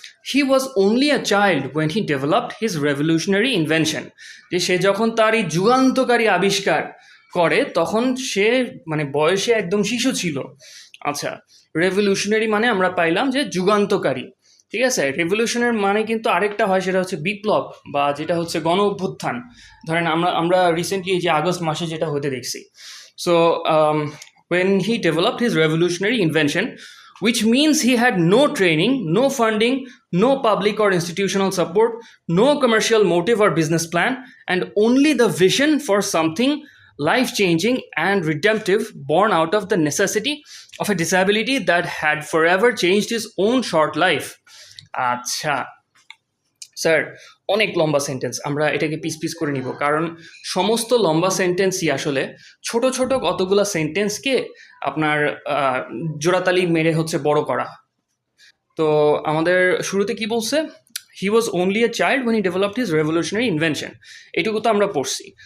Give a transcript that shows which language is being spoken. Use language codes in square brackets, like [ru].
[en] he was only a child when he developed his revolutionary invention, [bn] যে সে যখন তার এই যুগান্তকারী আবিষ্কার করে তখন সে মানে বয়সে একদম শিশু ছিল। আচ্ছা, রেভলিউশনারি মানে আমরা পাইলাম যে যুগান্তকারী, ঠিক আছে। রেভলিউশনের মানে কিন্তু আরেকটা হয়, সেটা হচ্ছে বিপ্লব বা যেটা হচ্ছে গণ অভ্যুত্থান। ধরেন আমরা রিসেন্টলি যে আগস্ট মাসে যেটা হতে দেখছি। [en] So when he developed his revolutionary invention, which means he had no training, no funding, no public or institutional support, no commercial motive or business plan, and only the vision for something life-changing and redemptive born out of the necessity of a disability that had forever changed his own short life. [bn] আচ্ছা sir, অনেক লম্বা sentence, আমরা এটাকে piece করে নিব, কারণ সমস্ত লম্বা সেন্টেন্সই আসলে ছোট ছোট কতগুলা সেন্টেন্সকে আপনার জোড়াতালি মেরে হচ্ছে বড় করা। তো আমাদের শুরুতে কি বলছে, [en] he was only a child when he developed his revolutionary invention, [bn] এটুকু তো আমরা পড়ছি।